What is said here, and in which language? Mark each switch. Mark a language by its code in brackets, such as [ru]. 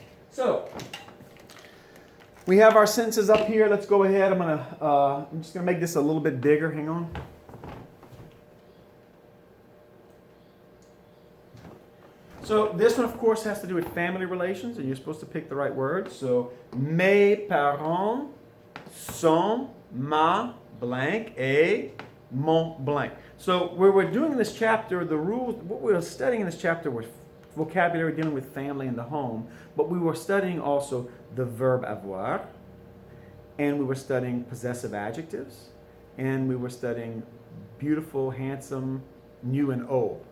[en] So we have our sentences up here. Let's go ahead. I'm just going to make this a little bit bigger. Hang on. So this one, of course, has to do with family relations, and you're supposed to pick the right words. [fr] So, mes parents sont ma blank et mon blank. [en] So, where we're doing this chapter, the rules, what we were studying in this chapter was vocabulary dealing with family and the home, but we were studying also the verb avoir, and we were studying possessive adjectives, and we were studying beautiful, handsome, new and old.